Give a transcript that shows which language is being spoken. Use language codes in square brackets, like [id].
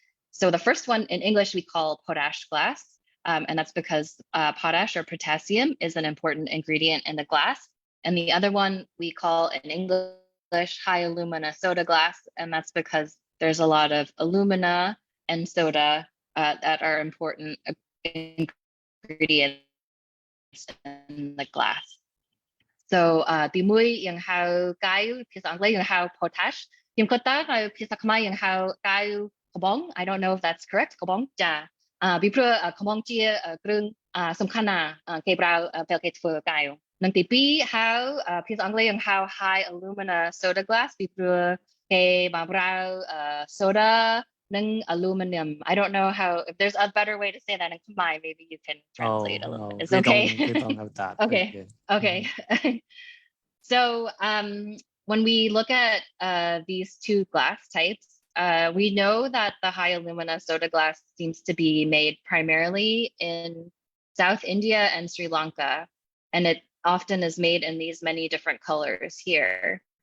[en] So the first one in English we call potash glass, and that's because potash or potassium is an important ingredient in the glass, and the other one we call in English high alumina soda glass, and that's because there's a lot of alumina and soda that are important ingredients in the glass. [km] so ទីមួយយើងហៅកាយភាសាអង់គ្លេសយើងហៅ potash ខ្ញុំគិតថានៅភាសាខ្មែរយើងហៅកាយកំបង [en] I don't know if that's correct [km] កំបងចាពីព្រោះកំបងជាគ្រឿងសំខាន់ណាស់គេប្រើពេលគេធ្វើកាយនិងទីពីរហៅភាសាអង់គ្លេសយើងហៅ high alumina soda glass ពីព្រោះគេបានប្រើ soda និង aluminum [en] I don't know how if there's a better way to say that in Khmer maybe you can translate a little bit it's okay we don't have that okay so when we look at these two glass types we know that the high alumina soda glass seems to be made primarily in South India and Sri Lanka and it often is made in these many different colors here.